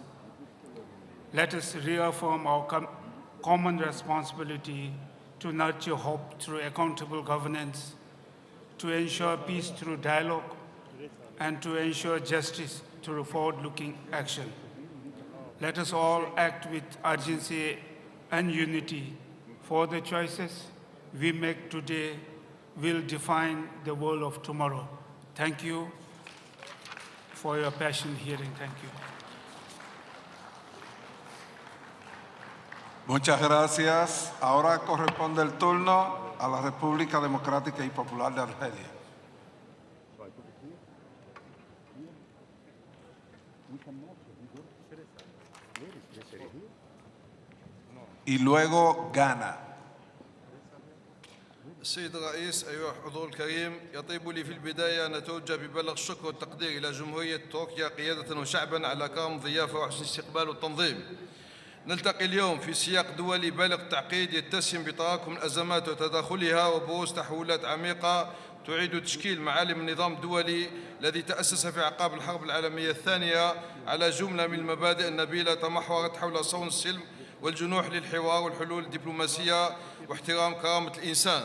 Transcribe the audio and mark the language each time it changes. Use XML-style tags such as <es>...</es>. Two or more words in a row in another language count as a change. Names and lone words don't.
<en>Let us reaffirm our common responsibility to nurture hope through accountable governance, to ensure peace through dialogue, and to ensure justice through forward-looking action. Let us all act with urgency and unity, for the choices we make today will define the world of tomorrow. Thank you for your passionate hearing. Thank you.</en> <es>Muchas gracias. Ahora corresponde el turno a la República Democrática y Popular de Argelia. Y luego Ghana.</es> <ar>السيد الرئيس، أيها الحضور الكريم، يطيب لي في البداية أن أتوجه ببلغ الشكر والتقدير إلى جمهورية تركيا قيادة وشعبا على كرم الضيافة وحسن الاستقبال والتنظيم. نلتقي اليوم في سياق دولي بالغ التعقيد يتسم بتراكم الأزمات وتداخلها وبروز تحولات عميقة تعيد تشكيل معالم النظام الدولي الذي تأسس في أعقاب الحرب العالمية الثانية على جملة من المبادئ النبيلة تمحورت حول صون السلم والجنوح للحوار والحلول الدبلوماسية واحترام كرامة الإنسان.</ar>